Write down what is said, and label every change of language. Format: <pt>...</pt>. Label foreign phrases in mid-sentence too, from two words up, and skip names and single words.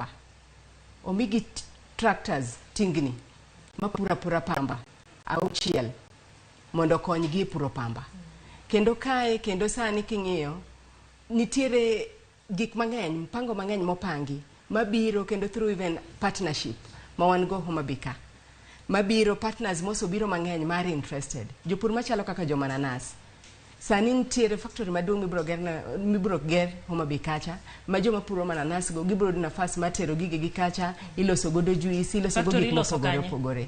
<luo>Omigi tractors tingni mapura pamba auchiel mondo konygi puro pamba. Kendo kae kendo sani king'iyo nitiere gik mang'eny, mpango mang'eny mopangi mabiro kendo</luo> <en>through even partnership</en> <luo>ma wan go Homa Bay ka. Mabiro partners mosobiro mang'eny mari interested. Jopur machalo kaka jo mananas. Sani nitiere factory maduong' mibro ger Homa Bay kacha ma joma puro mananas go gibro yudo nafas matero gige gi kacha, iloso godo juice, iloso godo gik mopogore.</luo>